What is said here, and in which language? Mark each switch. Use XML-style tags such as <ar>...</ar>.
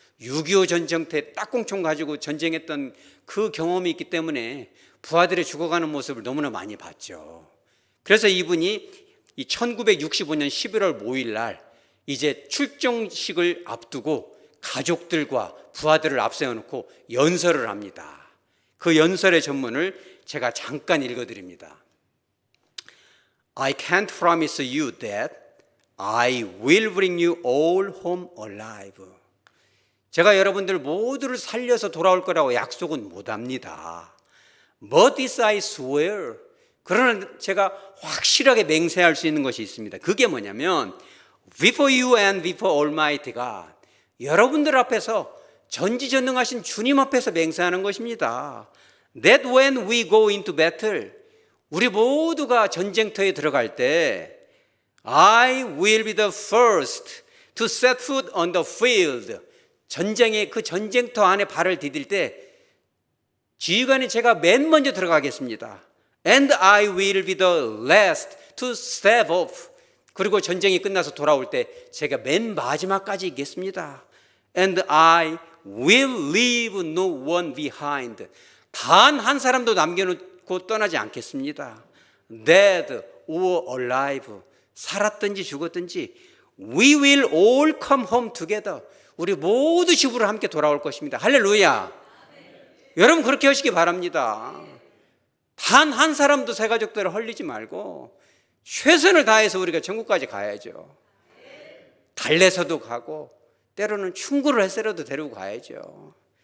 <ko>6.25 전쟁 때 딱공총 가지고 전쟁했던 그 경험이 있기 때문에 부하들이 죽어가는 모습을 너무나 많이 봤죠. 그래서 이분이 이 1965년 11월 5일 날 이제 출정식을 앞두고 가족들과 부하들을 앞세워놓고 연설을 합니다. 그 연설의 전문을 제가 잠깐 읽어드립니다.</ko> <en>I can't promise you that I will bring you all home alive.</en> <ko>제가 여러분들 모두를 살려서 돌아올 거라고 약속은 못합니다.</ko> <en>But this I swear.</en> <ko>그러나 제가 확실하게 맹세할 수 있는 것이 있습니다. 그게 뭐냐면</ko> <en>Before you and before Almighty God.</en> <ko>여러분들 앞에서 전지전능하신 주님 앞에서 맹세하는 것입니다.</ko> <en>That when we go into battle,</en> <ko>우리 모두가 전쟁터에 들어갈 때</ko> <en>I will be the first to set foot on the field.</en> <ko>전쟁의 그 전쟁터 안에 발을 디딜 때 지휘관이 제가 맨 먼저 들어가겠습니다.</ko> <en>And I will be the last to step off.</en> <ko>그리고 전쟁이 끝나서 돌아올 때 제가 맨 마지막까지 있겠습니다.</ko> <en>And I will leave no one behind.</en> <ko>단 한 사람도 남겨놓고 떠나지 않겠습니다.</ko> <en>Dead or alive.</en> <ko>살았든지 죽었든지</ko> <en>We will all come home together.</en> <ko>우리 모두 집으로 함께 돌아올 것입니다. 할렐루야. 여러분 그렇게 하시기 바랍니다. 단 한 사람도 새 가족들을 헐리지 말고 최선을 다해서 우리가 천국까지 가야죠. 달래서도 가고 때로는 충고를 해서라도 데리고 가야죠.</ko>